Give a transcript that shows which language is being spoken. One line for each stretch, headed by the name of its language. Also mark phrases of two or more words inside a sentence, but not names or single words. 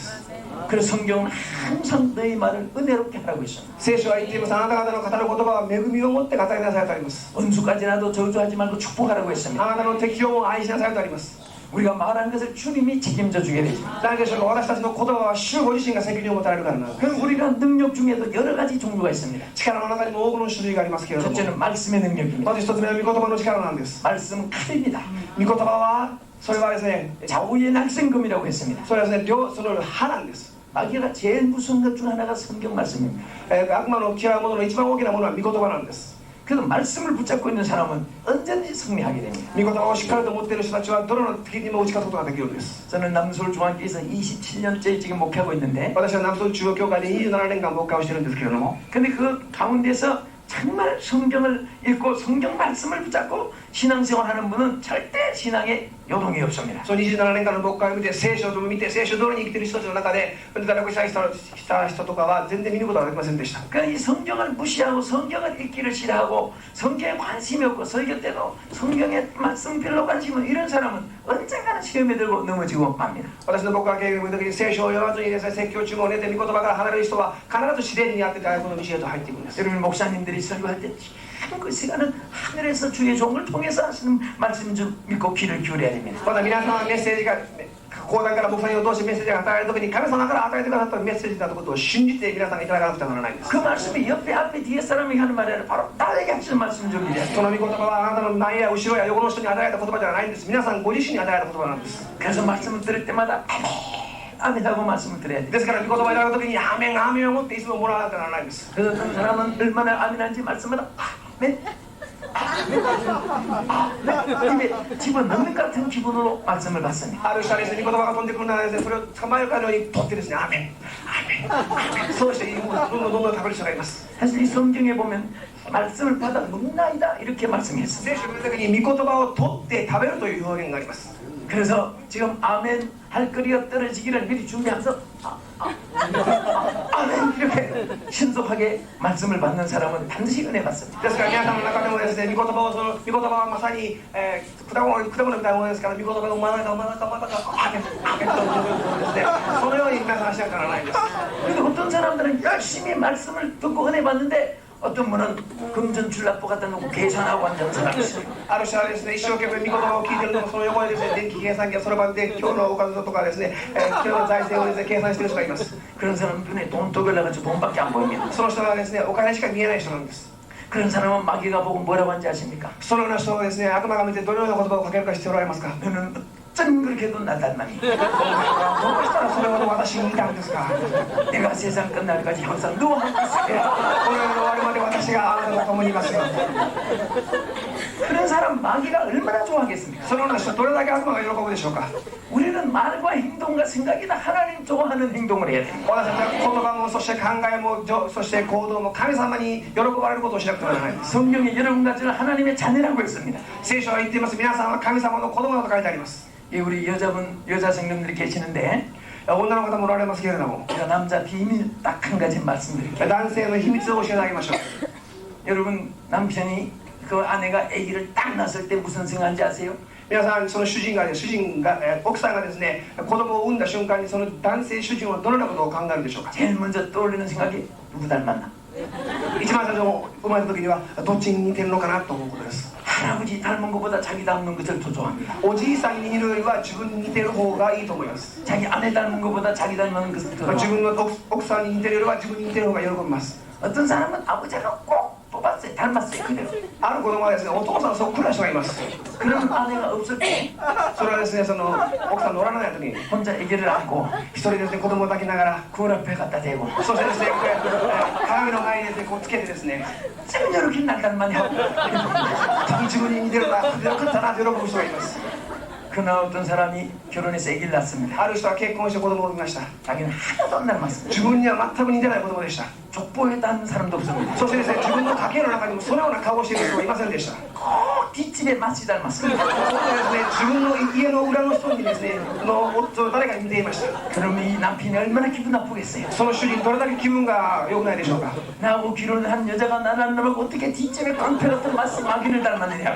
Korean: 그래서 성경은 항상 너의 말을 은혜롭게 하라고 했습니다.
Japanese: 聖書は言っていますあなた方の語る言葉は恵みを持って語りなさいとあります
Korean: 은수까지라도 저주하지 말고 축복하라고 했습니다.
Japanese: あなたの敵をも愛しなさいとあります
Korean: 우리가 말한 것을 주님이 책임져 주게 되십니다.
Japanese: なぜでしょうか。私たちの言葉は主ご自身が責任を持たれるからなんです。
Korean: 그럼 우리가 능력 중에도 여러 가지 종류가 있습니다.
Japanese: 力の中にも多くの種類がありますけれども、
Korean: 첫째는 말씀의 능력입니다.
Japanese: まず一つ目は御言葉の力なんです。
Korean: 말씀은 칼입니다.
Japanese: 御言葉はそれはですね、
Korean: 좌우의 날생금이라고 했습니다.
Japanese: それはですね、その歯なんです。
Korean: 마귀가 제일 무서운 것 중 하나가 성경 말씀입니다.
Japanese: 悪魔の嫌うものの一番大きなものは御言葉なんです。
Korean: 그래서 말씀을 붙잡고 있는 사람은 언제든지 승리하게 됩니다.
Japanese: 御言葉をしっかりと持っている人たちはどの敵にも打ち勝つことができるんです。
Korean: 저는 남서울 중앙교회에서 27년째 지금 목회하고 있는데
Japanese: 私は南東中央教会で27年間牧会をしているんですけれども、
Korean: 근데 그 가운데서 정말 성경을 읽고 성경 말씀을 붙잡고 신앙생활하는 분은 절대 신앙에 요동이 없습니다.
Japanese: その27年間の牧会を見て聖書を見て聖書通りに生きている人たちの中で堕落した人とかは全然見ることができませんでした。
Korean: 그러니까 이 성경을 무시하고 성경을 읽기를 싫어하고 성경에 관심이 없고 설교 때도 성경의 말씀 별로 관심 없는 이런 사람은 언젠가는 시험에 들고 넘어지고 맙니다.
Japanese: 私の牧会経験の時に聖書を読まずにですね、説教中も寝て御言葉から離れる人は必ず試練にあって大学の道へと入っていくんです。
Korean: 여러분 목사님들이 설교할 때 그 시간은 하늘에서 주의 종을 통해서 하시는 말씀 좀 믿고 귀를 기울여야 됩니다.
Japanese: また皆さんはメッセージが講談から牧師を通してメッセージが与える時に神様から与えてくださったメッセージだということを信じて皆さんがいただかなくてはならないんです。
Korean: 그 말씀이 옆에 앞에 뒤에 사람이 하는 말이 아니라 바로 나에게 하시는 말씀 좀 믿어야
Japanese: その御言葉はあなたの前や後ろや横の人に与えられた言葉ではないんです。皆さんご自身に与えられた言葉なんです。
Korean: 그래서 말씀을 들을 때마다 아멘 하고 말씀을 드려야 돼요.
Japanese: ですから御言葉をいただく時にアーメンアーメンを持っていつももらわなきゃならないんです。
Korean: 그래서 어떤 사람은 얼마나 아멘한지 말씀마다 아멘 입에 집어넣는 것 같은 기분으로 말씀을 받습니다.
Japanese: ある人はですね、御言葉が飛んでくるならですね、それを捕まえるかのように取ってですね、アーメンアーメンそうしてどんどん食べる人がいます。
Korean: 사실 이 성경에 보면 말씀을 받아 먹나이다 이렇게 말씀했습니다.
Japanese: 聖書の時に御言葉を取って食べるという表現があります。
Korean: 그래서 지금 아멘 할 거리가 떨어지기를 미리 준비하면서 아멘 이렇게 신속하게 말씀을 받는 사람은 반드시 은혜 받습니다.
Japanese: ですから皆さんの中でもですね、御言葉はまさに、果物みたいなものですから、御言葉が生まれたアーメンとですね、そのように皆さんしなきゃならないんです。
Korean: 그런데 어떤 사람들은 열심히 말씀을 듣고 은혜 받는데 어떤 분은 금전출납부 갖다 놓고 계산하고 앉은 사람이 있어요.
Japanese: ある人はですね、一生懸命御言葉を聞いているのもその横でですね、電気計算機やそろばんで今日のおかずとかですね、今日の財政をですね、計算している人がいます。
Korean: 그런 사람 눈에 돈 떠글려가지고 돈밖에 안 보입니다.
Japanese: その人はですね、お金しか見えない人なんです。
Korean: 그런 사람은 마귀가 보고 뭐라고 하는지 아십니까?
Japanese: そのような人をですね、悪魔が見てどのような言葉をかけるか知っておられますか？
Korean: 너는 어쩜 그렇게 해도 날 닮았니?
Japanese: どうしたらそれほど私に似たんですか？
Korean: 내가 세상 끝날까지 항상 너와 함께 있을게.
Japanese: この世の終わりまで私があなたと共にいますよ。
Korean: 그런 사람 마귀가 얼마나 좋아하겠습니까?
Japanese: そのような人どれだけ悪魔が喜ぶでしょうか？
Korean: 우리는 말과 행동과 생각이 다 하나님 좋아하는 행동을 해야 됩니다.
Japanese: 私たちは言葉もそして考えもそして行動も神様に喜ばれることをしなくてはならないんです。
Korean: 성경에 여러분 가지는 하나님의 자녀라고 했습니다.
Japanese: 聖書は言っています。皆さんは神様の子供だと書いてあります。
Korean: 이 우리 여자 성령들이 계시는데
Japanese: 女の方もおられますけれども、
Korean: 제가 남자 비밀 딱 한 가지 말씀드릴게요.
Japanese: 男性の秘密を教えてあげましょう。
Korean: 여러분 남편이 그 아내가 아기를 딱 낳았을 때 무슨 생각인지 아세요?
Japanese: 皆さん、その奥さんがですね、子供を産んだ瞬間にその男性主人はどのようなことを考えるでしょうか？
Korean: 제일 먼저 떠올리는 생각이 누구 닮았나?
Japanese: 一番最初生まれた時にはどっちに似てるのかなと思うことです。
Korean: 할아버지 닮은 것보다 자기 닮은 것을 더 좋아합니다.
Japanese: おじいさんに似るよりは自分に似てる方がいいと思います。
Korean: 자기 아내 닮은 것보다 자기 닮은 것을 더
Japanese: 自
Korean: 좋아합니다.
Japanese: 分の奥さんに似てるよりは自分に似てる方が喜びます。
Korean: 어떤 사람은 아버지가 꼭 뽑았어요. 닮았어요. 그대로.
Japanese: ある子供はですね、お父さんそっくりな人がいます。
Korean: 그런 아내가 없을 때
Japanese: それはですね、その奥さんのおらない時に
Korean: 혼자 아기를 안고
Japanese: 一人ですね、子供を抱きながら、
Korean: 거울 앞에 갖다 대고
Japanese: そしてですね、鏡の前にですね、こうつけてですね、
Korean: 참 이렇게 날 닮았냐 하고
Japanese: 自分に似てるな、よかったなと喜ぶ人がいます。
Korean: 그러나 어떤 사람이 결혼해서 아기를 낳습니다.
Japanese: ある人は結婚して子供を産みました。
Korean: 자기는 하나도 안 닮았습니다.
Japanese: 自分には全く似てない子供でした。
Korean: 족보에 닮은 사람도 없습니다.
Japanese: そしてですね、自分の家系の中にもそのような顔をしている人はいませんでした。
Korean: 꼭 뒷집에 맛이 닮았습니다.
Japanese: そしてですね、自分の家の裏の人にですね、夫誰かに似ていました。
Korean: 그럼 이 남편이 얼마나 기분 나쁘겠어요.
Japanese: その主人どれだけ気分が良くないでしょうか。
Korean: 나하고 결혼한 여자가 나를 안 닮고 어떻게 뒷집에 깡패 같은 맛이 마귀를 닮았느냐.